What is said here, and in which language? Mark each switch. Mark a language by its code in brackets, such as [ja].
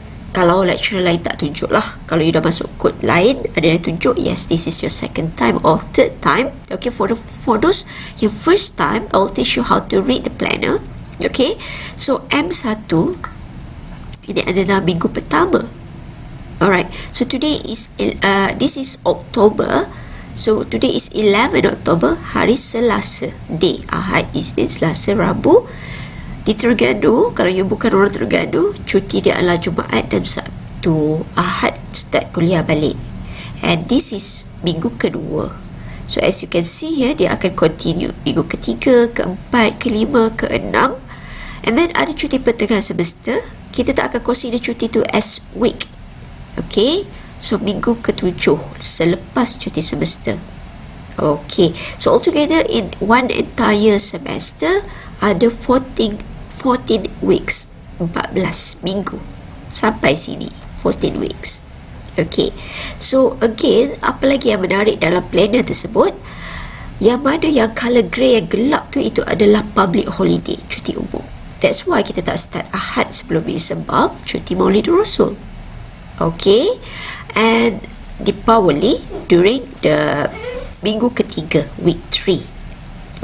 [ms] Kalau lecturer lain tak tunjuk lah. Kalau you dah masuk kod lain, ada yang tunjuk, [en] yes, this is your second time or third time. Okay, for those your first time, I will teach you how to read the planner. [ms] Okay, so M1 ini adalah minggu pertama. [en] Alright, so today is this is October. So today is 11 October, [ms] hari Selasa. [en] Day Ahad, Isnin, Selasa, Rabu. [ms] Di Terengganu, kalau you bukan orang Terengganu, cuti dia adalah Jumaat dan Sabtu. Ahad start kuliah balik. [en] And this is [ms] minggu kedua. [en] So as you can see here, [ms] dia akan continue minggu ketiga, keempat, kelima, keenam. And then ada cuti pertengahan semester. Kita tak akan consider cuti tu as week. Okay, so minggu ketujuh selepas cuti semester. [en] Okay, so altogether in one entire semester ada 14 weeks, 14 minggu. [ms] Sampai sini 14 weeks. Okay, so again, apa lagi yang menarik dalam planner tersebut? Yang mana yang colour grey yang gelap tu, itu adalah public holiday, cuti umum. [en] That's why [ms] kita tak start Ahad sebelum ni, sebab cuti Maulid Rasul. [en] Okay, and Deepawali during the [ms] minggu ketiga, [en] week 3.